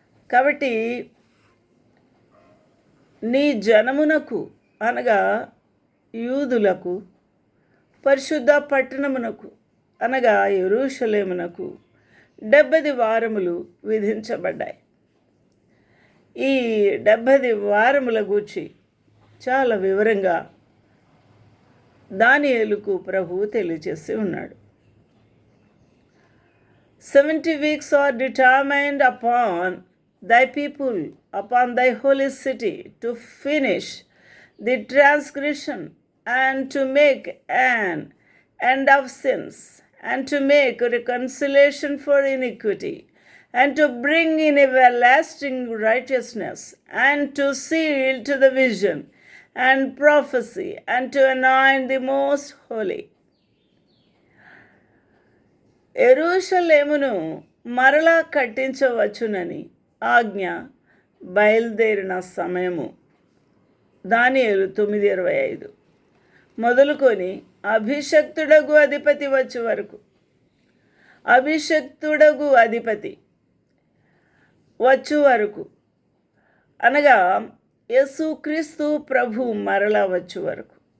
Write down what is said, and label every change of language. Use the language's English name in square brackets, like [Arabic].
[Telugu] కాబట్టి నీ జనమునకు అనగా యూదులకు, పరిశుద్ధ పట్టణమునకు అనగా యెరూషలేమునకు 70 వారములు విధించబడ్డాయి. ఈ 70 వారముల గూర్చి చాలా వివరంగా దానియేలుకు ప్రభువు తెలియజేసి ఉన్నాడు. [English] 70 weeks are determined upon thy people, upon thy holy city, to finish the transgression and to make an end of sins, and to make reconciliation for iniquity, and to bring in everlasting righteousness, and to seal to the vision and prophecy, and to anoint the most holy. [Telugu] యెరూషలేమును మరలా కట్టించవచ్చునని ఆజ్ఞ బయలుదేరిన సమయము దానియేలు 9:25 మొదలుకొని అభిషక్తుడగు అధిపతి వచ్చే వరకు, అభిషక్తుడగు అధిపతి వచ్చు వరకు అనగా యేసుక్రీస్తు ప్రభు మరలా వచ్చు వరకు